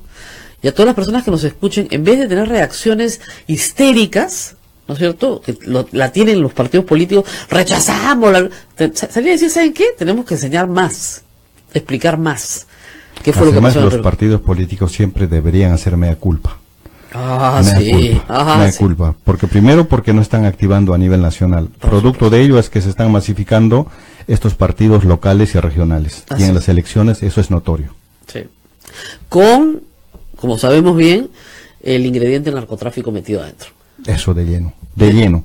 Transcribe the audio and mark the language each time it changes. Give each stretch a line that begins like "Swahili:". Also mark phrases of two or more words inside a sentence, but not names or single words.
Spanish: Y a todas las personas que nos escuchen, en vez de tener reacciones histéricas, ¿no es cierto?, que la tienen los partidos políticos, rechazamos, salir a decir, ¿saben qué? Tenemos que enseñar más, explicar más qué fue lo que pasó. Además, los partidos políticos siempre deberían hacer
Latin: mea culpa.
Spanish: Mea culpa, porque primero porque no están activando a nivel nacional. Producto de ello es que se están masificando estos partidos locales y regionales, y en las elecciones eso es notorio. Sí. Con, como sabemos bien, el ingrediente del narcotráfico metido adentro. Eso de lleno.